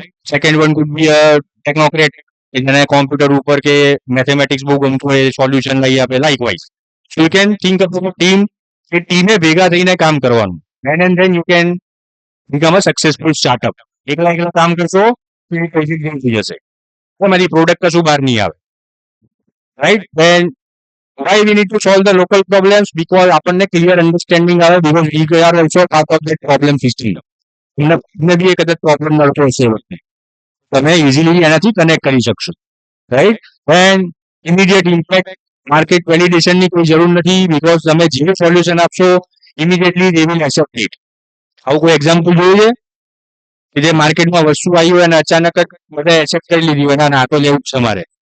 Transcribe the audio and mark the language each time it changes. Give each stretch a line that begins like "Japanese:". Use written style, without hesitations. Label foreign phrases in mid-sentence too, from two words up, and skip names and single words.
English: Second one could be a technocrat,
Gujarati: જેને કોમ્પ્યુટર ઉપર કે મેથેમેટિક્સ બહુ ગમતું હોય, સોલ્યુશન લઈ આપે, લાઇક વાઇઝ.
English: So you can think about team,
Gujarati: કે ટીમે ભેગા થઈને કામ કરવાનું.
English: And then you can become a successful startup.
Gujarati: એકલા એકલા કામ કરશો તો એ પૈસા ગેમ થઈ જશે, તમારી પ્રોડક્ટ કશું બહાર નહીં આવે.
English: Right, then why we need to solve the local problems, because
Gujarati: આપણને ક્લિયર અન્ડરસ્ટેન્ડિંગ આવે,
English: because we are also part of that problem system.
Gujarati: તમને બી એ કદાચ પ્રોબ્લેમ મળતો હશે એ વખતે તમે ઇઝીલી એનાથી કનેક્ટ કરી શકશો, રાઈટ?
English: And immediate impact
Gujarati: માર્કેટ વેલિડેશનની કોઈ જરૂર નથી, બીકોઝ તમે જે સોલ્યુશન આપશો ઇમિડિયેટલી
English: they will accept it.
Gujarati: આવું કોઈ એક્ઝામ્પલ જોયું છે કે જે માર્કેટમાં વસ્તુ આવી હોય અને અચાનક જ બધા એક્સેપ્ટ કરી લીધી હોય ના તો લેવું જ છે મારે?